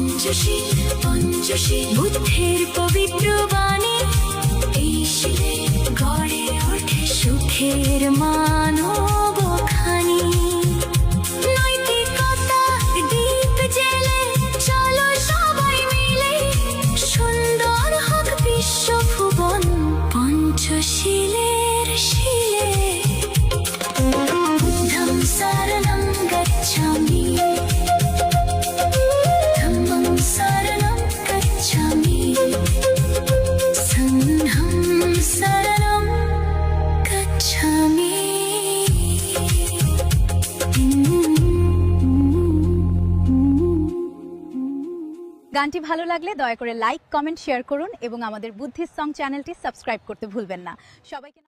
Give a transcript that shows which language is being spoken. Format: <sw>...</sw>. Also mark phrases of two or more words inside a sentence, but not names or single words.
<bn>পঞ্চশীল বুদ্ধের পবিত্র বাণী, এই শিলে গড়ে ওঠে সুখের মানব খানি। নৈতিকতার দীপ জ্বেলে চলো সবাই মিলে, সুন্দর হোক বিশ্বভুবন পঞ্চশীলের শিলে।</bn> <pi>বুদ্ধং শরণং গচ্ছামি, ধম্মং শরণং গচ্ছামি, সংঘং শরণং গচ্ছামি।</pi> <bn>গানটি ভালো লাগলে দয়া করে</bn> <en>like, comment, share</en> <bn>করুন এবং আমাদের</bn> <en>Buddhist song</en> <bn>চ্যানেলটি সাবস্ক্রাইব করতে ভুলবেন না। সবাইকে</bn>